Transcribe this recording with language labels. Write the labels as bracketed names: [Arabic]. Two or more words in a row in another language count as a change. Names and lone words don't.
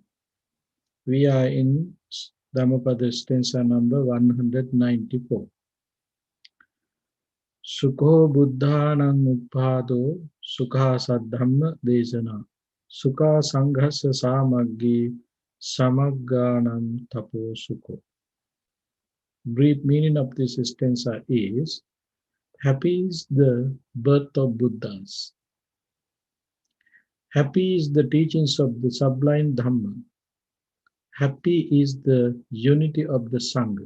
[English] We are in Dhammapada stanza number 194. [Pali] Sukho buddhanang uppado sukha saddhamma desana sukha sanghasa samaggi samagganam tapo sukho. [English] Brief meaning of this stanza is, happy is the birth of Buddhas. Happy is the teachings of the sublime Dhamma. Happy is the unity of the Sangha.